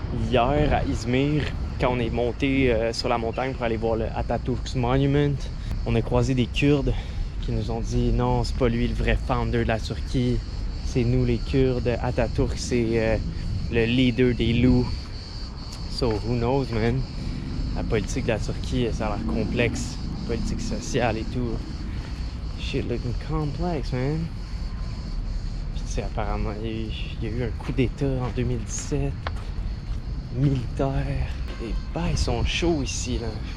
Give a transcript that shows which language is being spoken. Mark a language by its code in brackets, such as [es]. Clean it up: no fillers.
[fr] Hier à Izmir, quand on est monté sur la montagne pour aller voir le Atatürk's Monument, on a croisé des Kurdes qui nous ont dit non, c'est pas lui le vrai founder de la Turquie, c'est nous les Kurdes. Atatürk, c'est le leader des loups. [en] So, who knows, man? [fr] La politique de la Turquie, ça a l'air complexe. Politique sociale et tout. [en] Shit looking complex, man. [fr] Puis tu sais, apparemment, il y a eu un coup d'état en 2017. Militaire. Les bails sont chauds ici, là.